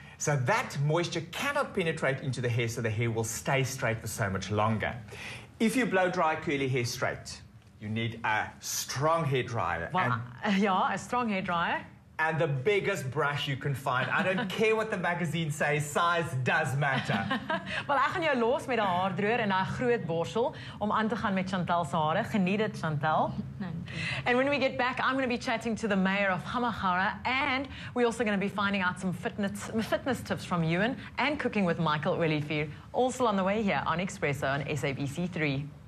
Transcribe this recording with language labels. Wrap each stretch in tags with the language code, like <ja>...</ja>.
<en>So that moisture cannot penetrate into the hair, so the hair will stay straight for so much longer. If you blow dry curly hair straight, you need a strong hair dryer Ja, 'n strong hair dryer. and the biggest brush you can find. I don't care what the magazine says, size does matter.</en> <af>Wel, ek gaan jou los met 'n haardroër en 'n groot borsel om aan te gaan met Chantal se hare. Geniet dit, Chantal.</af> <en>And when we get back, I'm going to be chatting to the mayor of Hamagara, and we're also going to be finding out some fitness tips from Ewan and cooking with Michael Olivier. Also on the way here on Expresso on SABC3.</en>